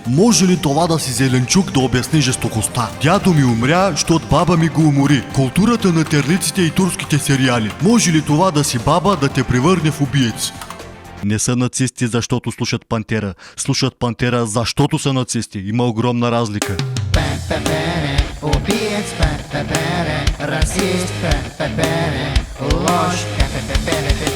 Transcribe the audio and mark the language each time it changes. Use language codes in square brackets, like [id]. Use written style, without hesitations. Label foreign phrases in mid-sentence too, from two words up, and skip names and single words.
[bg] Може ли това да си зеленчук да обясни жестокостта? Дядо ми умря, щот баба ми го умори. Културата на терлиците и турските сериали. Може ли това да си баба да те превърне в убиец? Не са нацисти, защото слушат Пантера. Слушат Пантера, защото са нацисти. Има огромна разлика. Пе-пе-пере, убиец, пе-пе-пере, расист, пе-пе-пере, ложь, пе-пе-пере,